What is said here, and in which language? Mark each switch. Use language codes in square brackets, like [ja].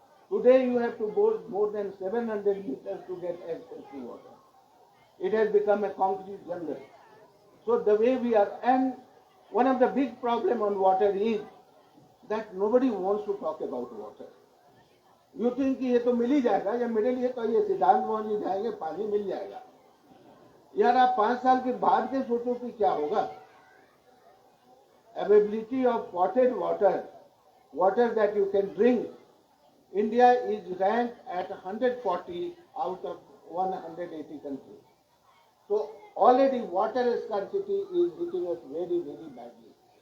[en] Today you have to bore more than 700 meters to get access to water. It has become a concrete jungle. So the way we are, and one of the big problem on water is that nobody wants to talk about water. You think [hi] कि ये तो मिल ही जाएगा या मेरे लिए तो ये सिद्धांत मोहन जी जाएंगे पानी मिल जाएगा. यार आप 5 साल के बाद के सोचो कि क्या होगा. [en] Availability of potted water, water that you can drink, India is ranked at 140 out of 180 countries. So already water scarcity is hitting us very, very badly.